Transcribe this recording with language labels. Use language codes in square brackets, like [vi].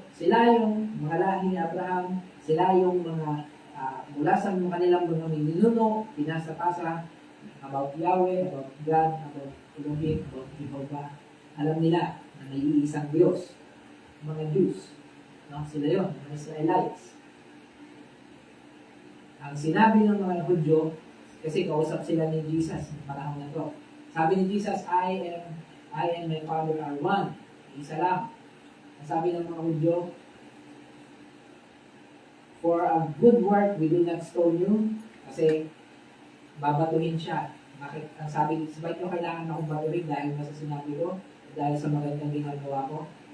[tl] Sila yung mga lahi ni Abraham, sila yung mga mula sa kanilang mga ninuno, pinasa-pasa about Yahweh, about God, about Elohim, about Jehovah. Alam nila na may iisang Diyos. Mga Jews. No? Sila yun, mga Israelites. Ang sinabi ng mga Hudyo, kasi kausap sila ni Jesus ng panahon na to. Sabi ni Jesus, [en] I and my Father are one. [tl] Isa lang. Ang sabi ng mga Hudyo, [en] for a good work we do not stone you, [tl] kasi babatuhin siya. Bakit? Ang sabi, bakit nyo kailangan akong batuhin dahil sa sinabi ko, dahil sa magandang ginagawa ko?